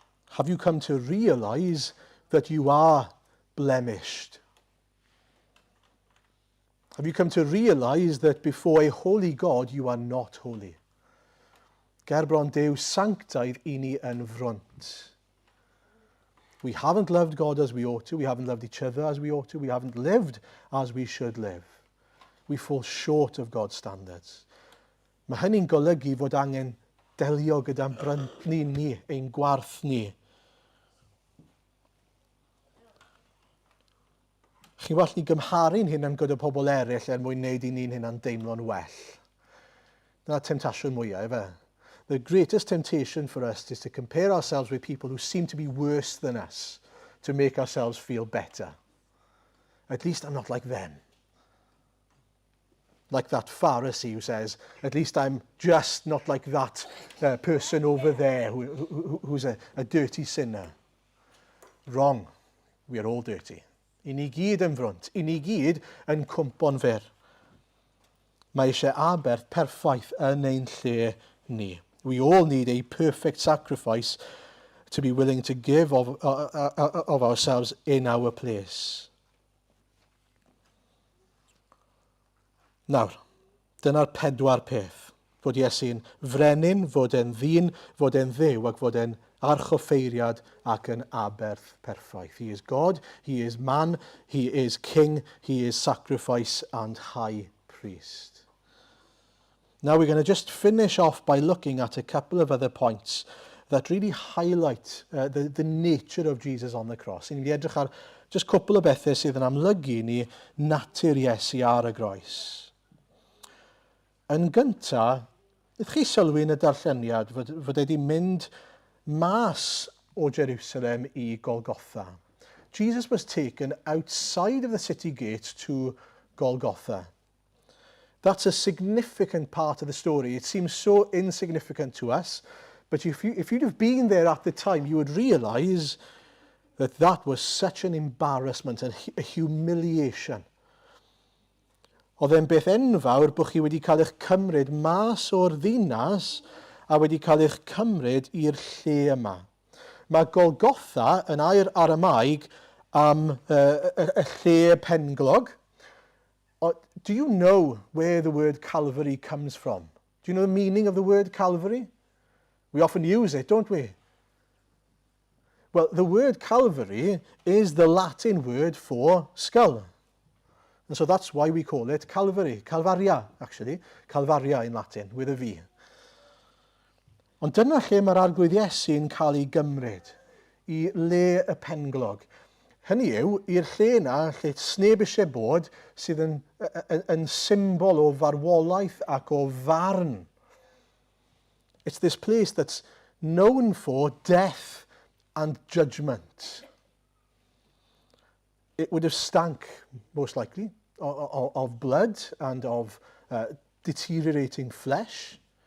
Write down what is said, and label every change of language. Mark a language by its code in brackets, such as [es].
[en] Have you come to realise that you are blemished? Have you come to realise that before a holy God you are not holy? [cy] Gerbron Duw sanctaidd i ni yn front. [en] We haven't loved God as we ought to. We haven't loved each other as we ought to. We haven't lived as we should live. We fall short of God's standards. [cy] Mae hynny'n golygu fod angen delio gyda'n bryntni ni, ein gwarth ni. Chi'n well ni gymharu'n hyn am gyda pobl eraill mwyn wneud i ni'n hynna'n deimlo'n well. Dyna'r temptasiwn mwyaf, efe? [en] The greatest temptation for us is to compare ourselves with people who seem to be worse than us to make ourselves feel better. At least I'm not like them. Like that Pharisee who says, at least I'm just not like that person over there who's a dirty sinner. Wrong. We are all dirty. [cy] I ni gyd yn front. I ni gyd yn cwmpo'n fyr. Mae eisiau aberth perffaith yn ein lle ni. [en] We all need a perfect sacrifice to be willing to give of ourselves in our place. [cy] Nawr, dyna'r pedwar peth. Fod Iesu'n frenin, fod e'n ddyn, fod e'n dduw ac fod e'n archoffeiriad ac yn aberth perffaith. [en] He is God, he is man, he is king, he is sacrifice and high priest. Now we're going to just finish off by looking at a couple of other points that really highlight the nature of Jesus on the cross. [cy] Ni'n mynd i edrych ar just cwpl o bethau sydd yn amlygu ni natur Iesu ar y groes. Yn gyntaf, ydych chi sylwi yn y darlleniad fod wedi mynd mas o Jerusalem i Golgotha. [en] Jesus was taken outside of the city gate to Golgotha. That's a significant part of the story. It seems so insignificant to us, but if you'd have been there at the time, you would realise that was such an embarrassment and a humiliation. [cy] Oedd e'n beth enfawr bod chi wedi cael eich cymryd mas o'r ddinas a wedi cael eich cymryd i'r lle yma. Mae Golgotha yn air Aramaig am y lle penglog. [en] Do you know where the word Calvary comes from? Do you know the meaning of the word Calvary? We often use it, don't we? Well, the word Calvary is the Latin word for skull. And so that's why we call it Calvary. Calvaria, actually. Calvaria in Latin, with a V. [cy] Ond dyna lle mae'r arglwydd Iesu'n cael ei gymryd. i le y penglog. Hynny yw, i'r lle yna, lle sneb eisiau bod, sydd yn symbol o farwolaeth ac o farn. [en] It's this place that's known for death and judgment. It would have stank, most likely, of blood and of deteriorating flesh.